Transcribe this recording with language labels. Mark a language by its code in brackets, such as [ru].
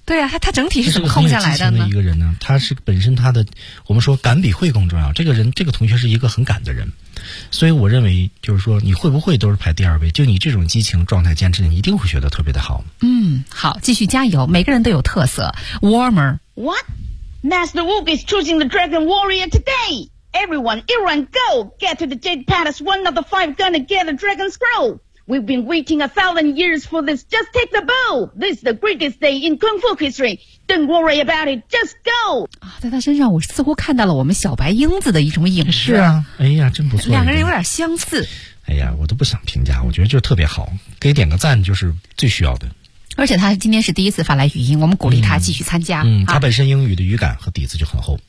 [zh] 对啊，他整体是怎么控下来的呢？他是个很有激情的一个人呢，他是本身他的，我们说感比会更重要。这个人，这个同学是一个很感的人，所以我认为就是说你会不会都是排第二位，就你这种激情状态坚持，你一定会学得特别的好。好，继续加油，每个人都有特色。 [en] Warmer. What? Master Wu is choosing the Dragon Warrior today. Everyone, everyone, go get to the Jade Palace. One of the five gonna get a Dragon Scroll. We've been waiting 1,000 years for this. Just take the bow. This is the greatest day in Kung Fu history. Don't worry about it. Just go. [zh] 啊，在他身上，我似乎看到了我们小白英子的一种影子。是啊，哎呀，真不错。两个人有点相似。哎呀，我都不想评价，我觉得就特别好，给点个赞就是最需要的。而且他今天是第一次发来语音，我们鼓励他继续参加。他本身英语的语感和底子就很厚。